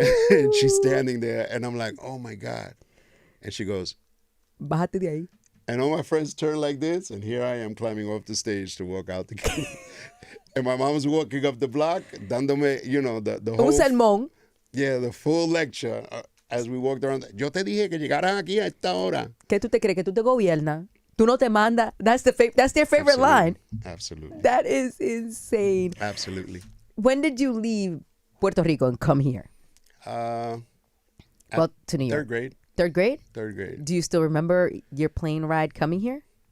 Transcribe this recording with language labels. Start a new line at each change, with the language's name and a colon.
English: And she's standing there, and I'm like, oh, my God. And she goes,
Spanish: Bájate de ahí.
English: And all my friends turn like this, and here I am climbing off the stage to walk out the gate. And my mom was walking up the block, dándome, the whole...
Spanish: Un sermón.
English: Yeah, the full lecture as we walked around.
Spanish: Yo te dije que llegaran aquí a esta hora. ¿Qué tú te crees? ¿Que tú te gobiernas? Tú no te mandas.
English: That's their favorite line. Absolutely. That is insane. Absolutely. When did you leave Puerto Rico and come here? Uh, Well, to New York. Third grade. Third grade? Third grade. Do you still remember your plane ride coming here?